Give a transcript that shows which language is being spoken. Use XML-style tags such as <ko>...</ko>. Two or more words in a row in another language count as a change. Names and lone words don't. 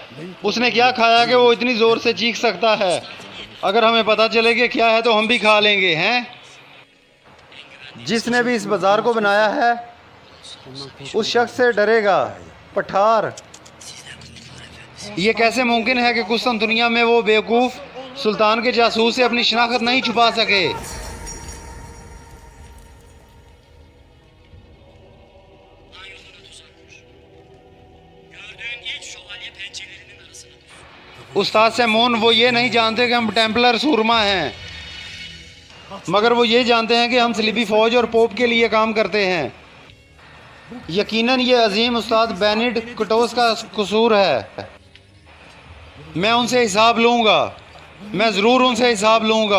<hi>उसने क्या खाया कि वो इतनी ज़ोर से चीख सकता है? अगर हमें पता चले कि क्या है तो हम भी खा लेंगे, हैं? जिसने भी इस बाज़ार को बनाया है उस शख्स से डरेगा। पठार, ये कैसे मुमकिन है कि कुस्तुनतुनिया में वो बेवकूफ़ सुल्तान के जासूस से अपनी शनाख्त नहीं छुपा सके?</hi> <tr>Yoluna tuzak kur. Gördüğün ilk şövalye pençelerinin arasına düş.</tr> <hi>उस्ताद सेमोन, वो ये नहीं जानते कि हम टेम्पलर सूरमा हैं, मगर वो ये जानते हैं कि हम सलीबी फ़ौज और पोप के लिए काम करते हैं। यकीनन ये अजीम उस्ताद बेनिड कटोस का कसूर है। मैं उनसे हिसाब लूँगा, मैं ज़रूर उनसे हिसाब लूँगा।</hi>